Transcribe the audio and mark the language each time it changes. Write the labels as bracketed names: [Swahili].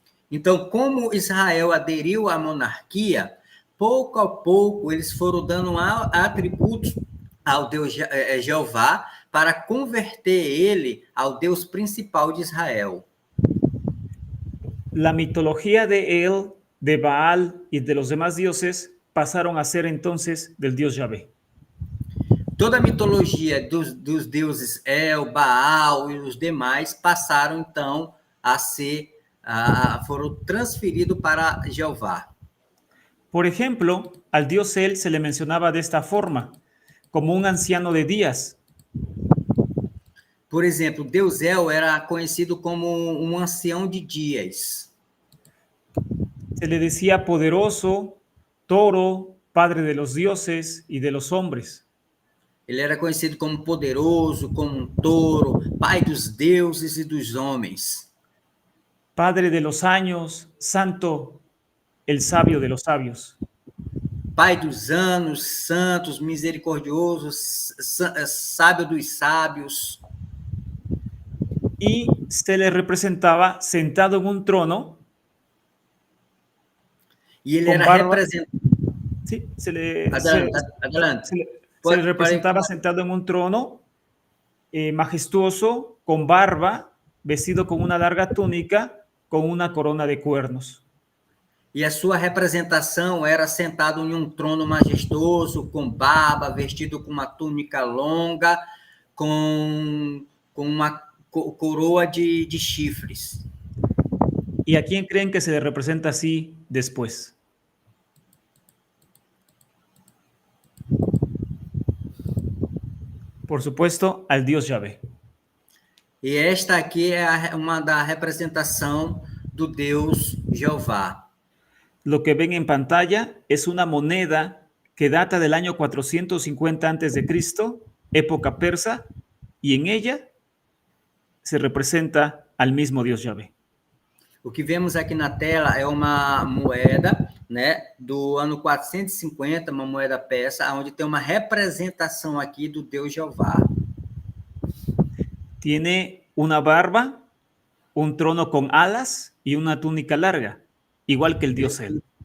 [Portuguese] Então, como Israel aderiu à monarquia, pouco a pouco eles foram dando atributos ao Deus Jeová para converter ele ao Deus principal de Israel. [Spanish] La mitología de él, de Baal y de los demás dioses pasaron a ser entonces del Dios Yahvé. [Portuguese] Toda a mitologia dos deuses El, Baal e os demais passaram então a ser foram transferidos para Jeová. [Spanish] Por ejemplo, al dios El se le mencionaba de esta forma, como un anciano de días. [Portuguese] Por exemplo, Deus El era conhecido como um ancião de dias. [Spanish] Se le decía poderoso, toro, padre de los dioses y de los hombres. [Portuguese] Ele era conhecido como poderoso, como um touro, pai dos deuses e dos homens. [Spanish] Padre de los años, santo, el sabio de los sabios. [Portuguese] Pai dos anos, santos, misericordioso, sábio dos sábios. [Spanish] Y se le representaba sentado en un trono. [Portuguese] E ele era representado. [Spanish] Sí, Adelante. Se le representaba sentado en un trono majestuoso, con barba, vestido con una larga túnica, com uma corona de cuernos. [Portuguese] E a sua representação era sentado em um trono majestoso, com barba, vestido com uma túnica longa, com uma coroa de chifres. [Spanish] ¿Y a quién creen que se le representa así después? Por supuesto, al Dios Yahvé. [Portuguese] E esta aqui é uma da representação do Deus Jeová. [Spanish] Lo que ven en pantalla es una moneda que data del año 450 a.C., época persa, y en ella se representa al mismo Dios Yahvé. [Portuguese] O que vemos aqui na tela é uma moeda, né, do ano 450, uma moeda persa, onde tem uma representação aqui do Deus Jeová. [Spanish] Tiene una barba, un trono con alas y una túnica larga, igual que el dios El.